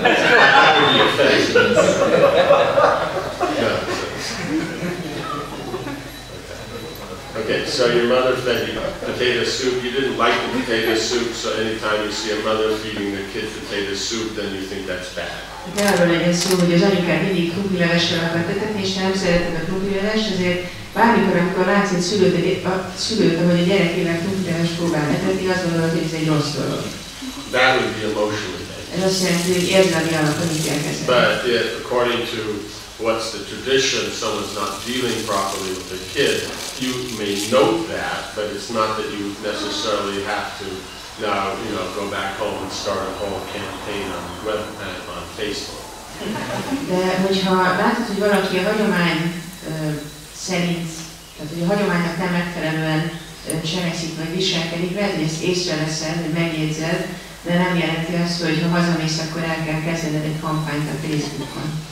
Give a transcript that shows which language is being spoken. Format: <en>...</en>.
<en>That would be offensive. No. Okay, so your mother fed you potato soup. You didn't like the potato soup, so anytime you see a mother feeding the kid potato soup, then you think that's bad.</en> <hu>De arról legyen szó, hogy az anyukád mindig krumplilevessel akar tetetni, és nem szereted a krumplilevest, ezért bármikor, amikor látsz egy szülőt, ahogy a gyerekével krumplilevest próbál etetni, azt gondolod, hogy ez egy rossz dolog.</hu> <en>that would be emotionally based.</en> <hu>Ez azt jelenti, hogy érzelmi alapon ítélkeznek.</hu> <en>But if, according to what's the tradition, someone's not dealing properly with their kid, you may note that, but it's not that you necessarily have to now, go back home and start a whole campaign on Facebook.</en> <hu>De hogyha látod, hogy valaki a hagyomány szerint, tehát hogy a hagyománynak nem megfelelően cselekszik vagy viselkedik, lehet, hogy ezt észreveszed, hogy megjegyzed, de nem jelenti azt, hogy ha hazamész, akkor el kell kezdened egy kampányt a Facebookon.</hu>